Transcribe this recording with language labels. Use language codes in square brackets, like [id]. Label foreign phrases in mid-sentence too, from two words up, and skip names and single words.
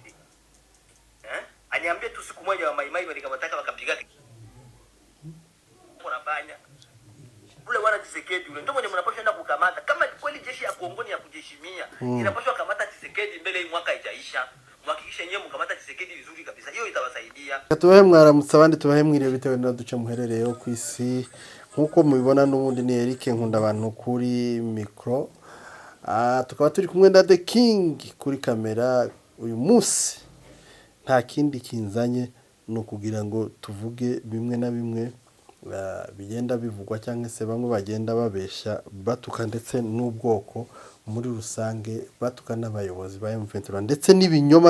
[sw] Aniambie tu siku moja wa Maimai walikamata wakapiga. Unafanya. Ule wana Tshisekedi ule ndio mwenye mnapaswa enda kukamata. Kama kweli jeshi ya Kongo ni ya kujiheshimia, inapaswa kamata Tshisekedi mbele hii mwaka haijaisha. Mwakikisha nyewe mkamata Tshisekedi vizuri kabisa. Hiyo itawasaidia. [rw] Tubahe mwaramutse abandi tubahe mwire bitewe na duce muherereyo ku isi. Nkuko mubibona n'ubundi ni Eric Nkunda abantu kuri micro. Tukaba turi kumwe na The King kuri kamera uyu munsi. Nta kindi kinzanye no kugira ngo tuvuge bimwe na bimwe bigenda bivugwa cyangwa se bamwe bagenda babesha batuka ndetse n'ubwoko muri rusange batuka n'abayobozi ba M23 ndetse n'ibinyoma